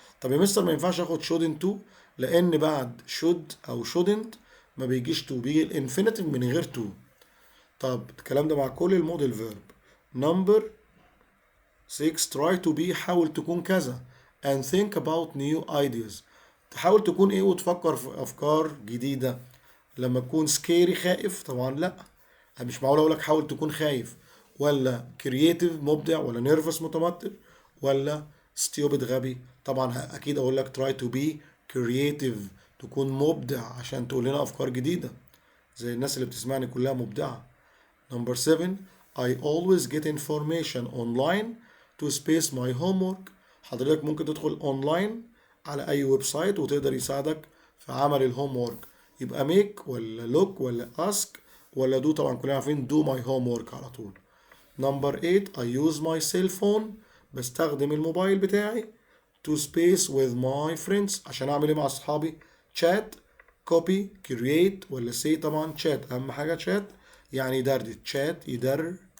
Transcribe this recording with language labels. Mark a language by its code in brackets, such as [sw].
[ar] طب يا مستر ما ينفعش اخد shouldn't to، لان بعد should او shouldn't ما بيجيش to، بيجي الانفينيتيف من غير to. طب الكلام ده مع كل الموديل فيرب. [en] number 6، try to be [ar] حاول تكون كذا [en] and think about new ideas. [ar] تحاول تكون ايه وتفكر في افكار جديدة. لما تكون سكيري خائف طبعا لا، مش معقول اقول لك حاول تكون خايف، ولا كرييتيف مبدع، ولا نيرفس متوتر، ولا ستيوبid غبي. طبعا اكيد اقول لك [en] try to be creative، [ar] تكون مبدع عشان تقول لنا افكار جديدة زي الناس اللي بتسمعني كلها مبدعة. [en] Number 7، I always get information online to space my homework. [ar] حضرتك ممكن تدخل اونلاين على اي ويب سايت وتقدر يساعدك في عمل الهوم وورك، يبقى make ولا look ولا ask ولا do. طبعا كلنا عارفين [en] do my homework [ar] على طول. [en] Number 8، I use my cell phone، [ar] بستخدم الموبايل بتاعي [en] to space with my friends [ar] عشان اعمل ايه مع اصحابي؟ [en] chat copy create ولا say. [ar] طبعا chat اهم حاجة، chat يعني يدردش، chat يدردش.